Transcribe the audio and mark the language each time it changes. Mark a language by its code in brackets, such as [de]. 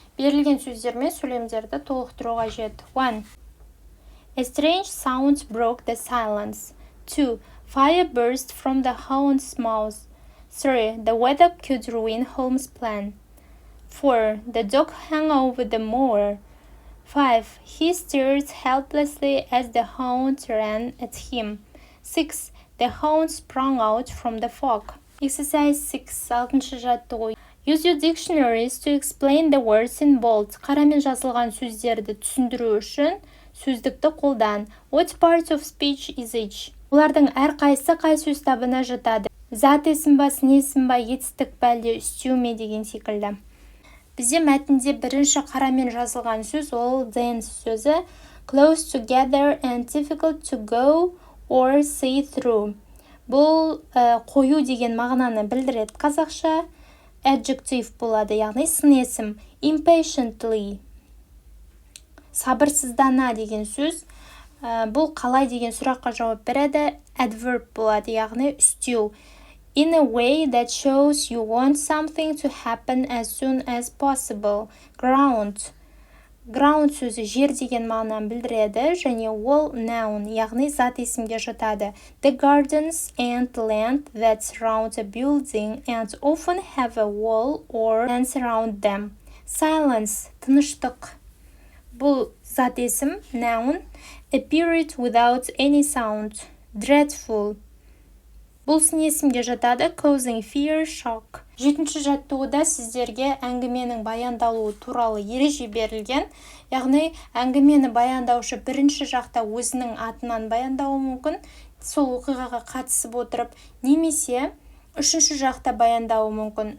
[kk] Берілген сөздер мен сөйлемдерді толықтыру қажет. 1. [en] A strange sound broke the silence. 2. Fire burst from the hound's mouth. 3. The weather could ruin Holmes' plan. 4. The dog hung over the moor. 5. He stared helplessly as the hound ran at him. 6. The hound sprang out from the fog. Exercise 6. [kk] 6-шы жаттығу. [en] Use your dictionaries to explain the words in bold. [kk] Қарамен жазылған сөздерді түсіндіру үшін сөздікті қолдан. [en] What part of speech is each? [kk] Олардың әрқайсысы қай сөз табына жатады? Зат есім ба, сын есім ба, етістік пе, әлде істеу ме деген секілді. Бізде мәтінде бірінші қарамен жазылған сөз ол then сөзі, [en] close together and difficult to go or see through. [kk] Бұл қою деген мағынаны білдіреді қазақша. Adjective болады, яғни сын есім. [en] Impatiently. [kk] Сабырсыздана деген сөз. Бұл қалай деген сұраққа жауап береді. Adverb болады, яғни істеу. [en] In a way that shows you want something to happen as soon as possible. Ground. [kk] Ground сөзі жер деген мағынаны білдіреді, және ол noun, яғни зат есімге жатады. [en] The gardens and land that surround a building and often have a wall or fence around them. Silence. [kk] Тыныштық. Бұл зат есім, noun. [en] A period without any sound. Dreadful. [kk] Бұл сын есімге жатады, [en] causing fear, shock. [kk] 7-ші жаттығуда сіздерге әңгіменің баяндалуы туралы ереже берілген. Яғни әңгімені баяндаушы бірінші жақта өзінің атынан баяндауы мүмкін, сол оқиғаға қатысып отырып, немесе үшінші жақта баяндауы мүмкін.